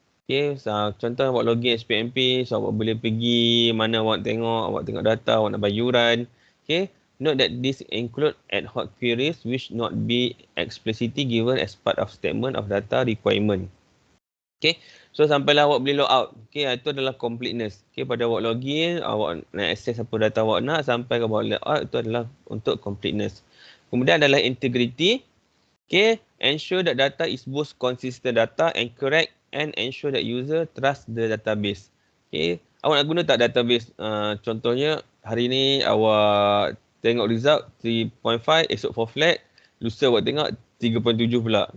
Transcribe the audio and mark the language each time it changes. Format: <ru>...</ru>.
<ms>Okay, so contoh awak login SPMP, so awak boleh pergi mana awak tengok data, awak nak bayuran.</ms> <en>Okay, note that this include ad hoc queries which not be explicitly given as part of statement of data requirement.</en> <ms>Okay, so sampailah awak boleh log out. Okay, itu adalah completeness. Okay, pada awak login, awak nak access apa data awak nak sampai awak log out, itu adalah untuk completeness. Kemudian adalah integrity.</ms> <en>Okay, ensure that data is both consistent data and correct and ensure that user trust the database.</en> <ms>Okay, awak nak guna tak database? Contohnya, hari ni awak tengok result 3.5, esok 4 flat, lusa awak tengok 3.7 pula.</ms>